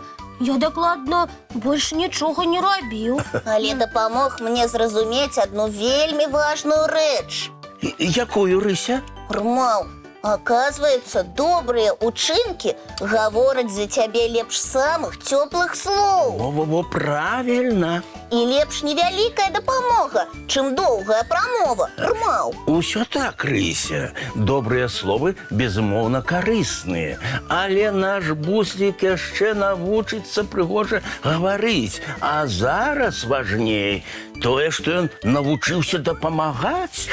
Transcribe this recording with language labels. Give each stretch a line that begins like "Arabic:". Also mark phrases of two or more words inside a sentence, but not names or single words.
Belarusian: Я дакладна больш нічога не рабіў. Але дапамог мне зразумець адну вельмі важную рэч. Якую, Рыся? Рмаў, оказывается, добрыя учынкі гавораць за цябе лепш самых цёплых слоў.
Russian: Во-во-во, правильно.
Belarusian: І лепш невялікая дапамога, чым доўгая прамова, Рмаў. Усё так, Рыся. Добрыя словы, безумоўна, карысныя. Але наш Буслік яшчэ навучыцца прыгожа гаварыць. А зараз важней тое, што ён навучыўся дапамагаць.